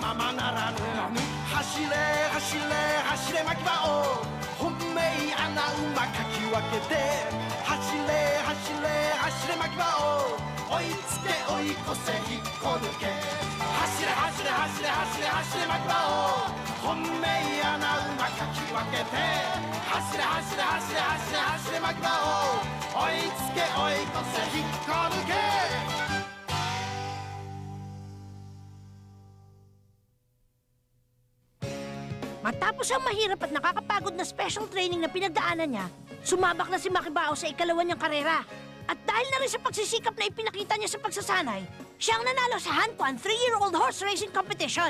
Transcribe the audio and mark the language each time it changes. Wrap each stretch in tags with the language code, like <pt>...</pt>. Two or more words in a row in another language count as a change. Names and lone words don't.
<ja>ままならぬ走れ走れ走れ牧場を本命穴馬かき分けて走れ走れ走れ牧場を追いつけ追い越せ引っこ抜け走れ走れ走れ走れ走れ牧場を本命穴馬かき分けて走れ走れ走れ走れ走れ牧場を追いつけ追い越せ引っこ抜け</ja> <tl>Matapos ang mahirap at nakakapagod na special training na pinagdaanan niya, sumabak na si Makibao sa ikalawa niyang karera. At dahil na rin sa pagsisikap na ipinakita niya sa pagsasanay, siya ang nanalo sa Hanquan</tl> <en>3-year-old horse racing competition.</en>